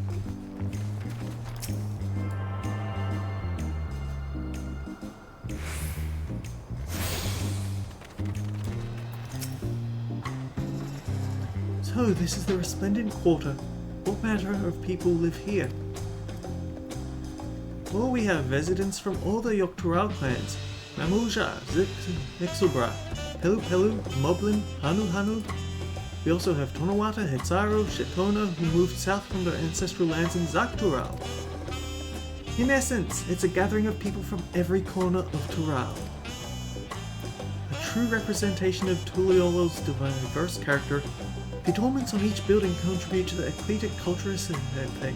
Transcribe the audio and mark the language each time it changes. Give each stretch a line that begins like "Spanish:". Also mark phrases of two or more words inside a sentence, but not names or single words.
English: So, this is the Resplendent Quarter. What manner of people live here? Well, we have residents from all the Yoktural clans. Mamuja, Zik, Nixelbra, Pelu Pelu, Moblin, Hanu Hanu. We also have Tonawata, Hetzaru, Shetona, who moved south from their ancestral lands in Zaktural. In essence, it's a gathering of people from every corner of Tural. A true representation of Tuliolo's diverse character, the adornments on each building contribute to the eclectic cultural aesthetic.